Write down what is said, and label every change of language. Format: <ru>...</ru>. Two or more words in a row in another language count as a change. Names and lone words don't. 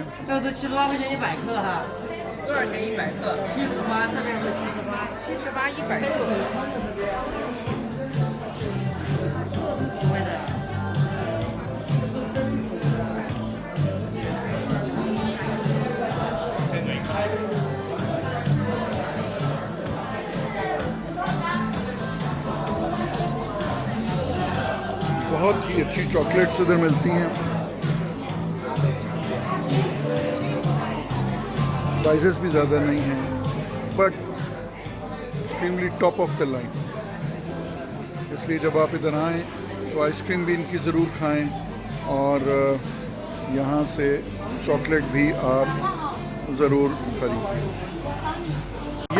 <zh>这是78块钱100克哈，多少钱100克？78，这边是78，78 100克。不会的，这是真子的。</zh> <hi>बहुत ही अच्छी चॉकलेट्स इधर मिलती हैं। प्राइसेस भी ज़्यादा नहीं हैं</hi> <en>but extremely top of the line,</en> <hi>इसलिए जब आप इधर आएँ तो आइसक्रीम भी इनकी ज़रूर खाएं और यहाँ से चॉकलेट भी आप ज़रूर खरीदें।</hi>